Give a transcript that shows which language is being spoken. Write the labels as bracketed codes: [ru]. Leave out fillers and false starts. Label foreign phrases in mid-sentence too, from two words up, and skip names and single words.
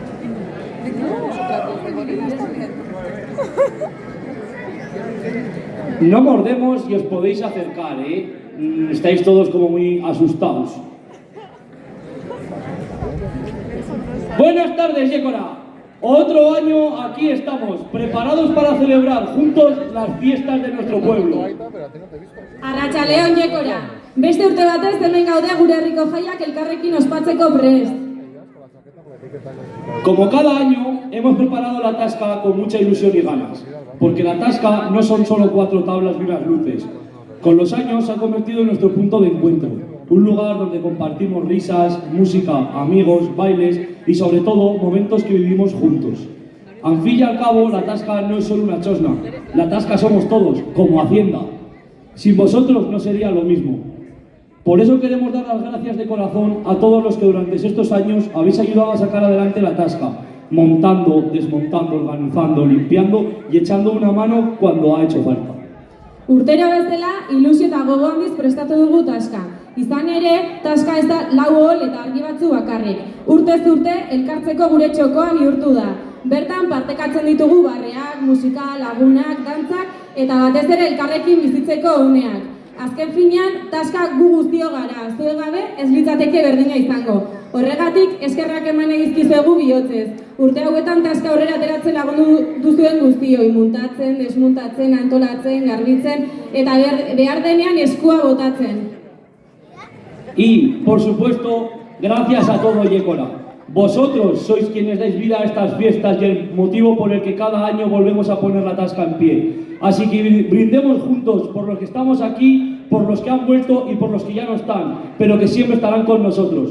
[es] No mordemos y os podéis acercar, ¿eh? Estáis todos como muy asustados. Buenas tardes, Yécora. Otro año aquí estamos, preparados para celebrar juntos las fiestas de nuestro pueblo. [eu] Arratsaldeon Yécora. Beste urte batez hemen gaude gure herriko jaiak elkarrekin ospatzeko prest. [es] Como cada año, hemos preparado la tasca con mucha ilusión y ganas, porque la tasca no son solo 4 tablas y unas luces. Con los años se ha convertido en nuestro punto de encuentro, un lugar donde compartimos risas, música, amigos, bailes y sobre todo momentos que vivimos juntos. Al fin y al cabo, la tasca no es solo una chosna, la tasca somos todos, como Hacienda. Sin vosotros no sería lo mismo. Por eso queremos dar las gracias de corazón a todos los que durante estos años habéis ayudado a sacar adelante la tasca, montando, desmontando, organizando, limpiando y echando una mano cuando ha hecho falta. [eu] Urtero bezala, ilusio eta gogo handiz prestatu dugu taska. Izan ere, taska ez da lau hol eta argi batzu bakarrik. Urtez urte, elkartzeko gure txokoa bihurtu da. Bertan partekatzen ditugu barreak, musika, lagunak, dantzak eta batez ere elkarrekin bizitzeko uneak. Azken finean, taska gu guztio gara, zuen gabe ez litzateke berdina izango. Horregatik, eskerrak eman egizkizuegu bihotzez. Urte hauetan taska aurrera ateratzen lagundu duzuen guztioi, muntatzen, desmuntatzen, antolatzen, garbitzen eta behar denean eskua botatzen. [es] Y, por supuesto, gracias a todo Yécora. Vosotros sois quienes dais vida a estas fiestas y el motivo por el que cada año volvemos a poner la tasca en pie. Así que brindemos juntos por los que estamos aquí, por los que han vuelto y por los que ya no están, pero que siempre estarán con nosotros.